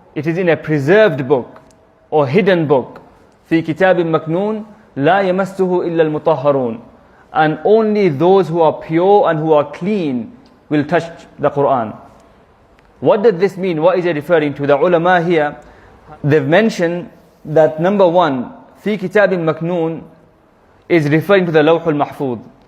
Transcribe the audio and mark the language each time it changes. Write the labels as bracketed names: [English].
[English] It is in a preserved book or hidden book. [Arabic] في كتاب مكنون لا يمسه إلا المطهرون. [English] And only those who are pure and who are clean will touch the Qur'an. What does this mean? What is it referring to? The ulama here, they've mentioned that number one, fi kitabin maknoon is referring to the Lawh al-Mahfuz.